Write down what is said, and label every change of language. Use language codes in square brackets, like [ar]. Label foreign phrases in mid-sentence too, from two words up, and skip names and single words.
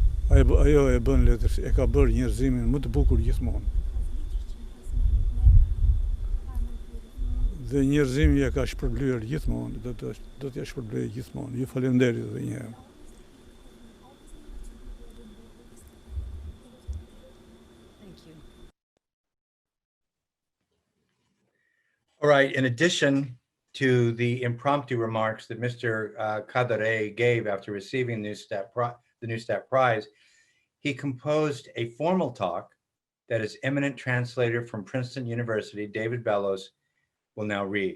[sq] Ajo e bën letër, e ka bërë njerëzimin më të bukur gjithmonë. Dhe njerëzimi e ka shpërblyer gjithmonë, do t'ja shpërblej gjithmonë. Ju falenderit edhe një herë. [en] All right, in addition to the impromptu remarks that Mr. Kadare gave after receiving the Neustadt Prize, he composed a formal talk that his eminent translator from Princeton University, David Bellos, will now read.